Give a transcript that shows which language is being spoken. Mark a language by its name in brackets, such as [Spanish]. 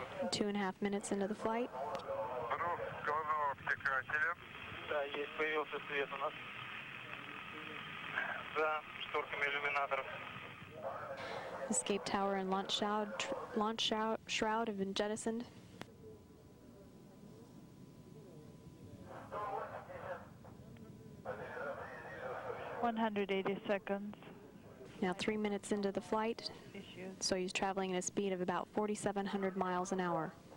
[English] 2.5 minutes into the flight. [Russian] Головного обтекателя. Да, есть, появился свет у нас. За шторками иллюминаторов. [English] Escape tower and launch shroud have been jettisoned. $180 seconds. Now 3 minutes into the flight. Soyuz traveling at a speed of about 4,700 miles an hour.